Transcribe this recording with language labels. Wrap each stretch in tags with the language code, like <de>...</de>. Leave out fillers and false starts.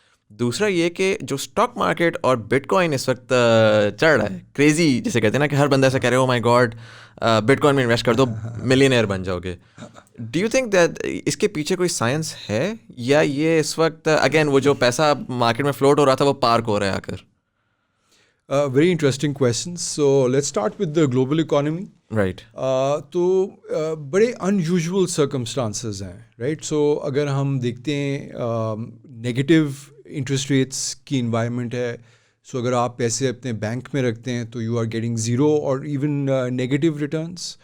<ur>دوسرا یہ کہ جو اسٹاک مارکیٹ اور بٹ کوائن اس وقت چڑھ رہا ہے کریزی, جسے کہتے ہیں نا کہ ہر بندہ ایسا کہہ رہے ہو</ur> <en>my God</en> <ur>بٹ کوائن میں انویسٹ کر دو ملینئر بن جاؤ گے.</ur> <en>do you think that</en> <ur>اس کے پیچھے کوئی سائنس ہے, یا یہ اس وقت اگین وہ جو پیسہ مارکیٹ میں فلوٹ ہو رہا تھا وہ پارک ہو رہا ہے آ کر؟</ur> <en>Very interesting question. So let's start with the global economy. Right.</en> <ur>تو بڑے</ur> <en>unusual circumstances</en> <ur>ہیں.</ur> <en>Right.</en> <ur>سو اگر ہم دیکھتے ہیں</ur> <en>negative interest rates</en> <ur>کی انوائرمنٹ ہے. سو اگر آپ پیسے اپنے بینک میں رکھتے ہیں تو</ur> <en>you are getting 0</en> <ur>اور</ur> <en>Even negative returns.</en>